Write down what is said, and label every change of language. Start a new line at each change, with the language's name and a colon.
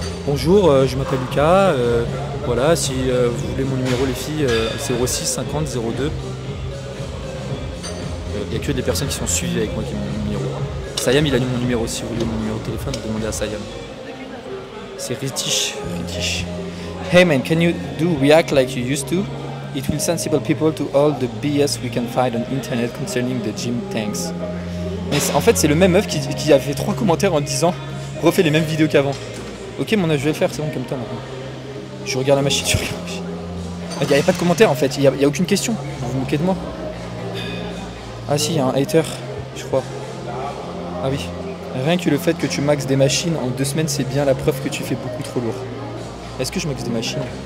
French: Bonjour, je m'appelle Lucas. Voilà, si vous voulez mon numéro, les filles, 06 50 02. Il n'y a que des personnes qui sont suivies avec moi qui ont mon numéro. Sayam, il a mis mon numéro. Si vous voulez mon numéro de téléphone, demandez à Sayam. C'est Ritish.
English: Hey man, can you do react like you used to? It will sensible people to all the BS we can find on internet concerning the gym tanks.
French: Mais en fait, c'est le même meuf qui a fait 3 commentaires en disant refais les mêmes vidéos qu'avant. Ok, mon œuf, je vais le faire, c'est bon comme toi maintenant. Je regarde la machine, il n'y avait pas de commentaires en fait, il n'y a aucune question. Vous vous moquez de moi? Ah si, il y a un hater, je crois. Ah oui. Rien que le fait que tu maxes des machines en 2 semaines, c'est bien la preuve que tu fais beaucoup trop lourd. Est-ce que je maxe des machines?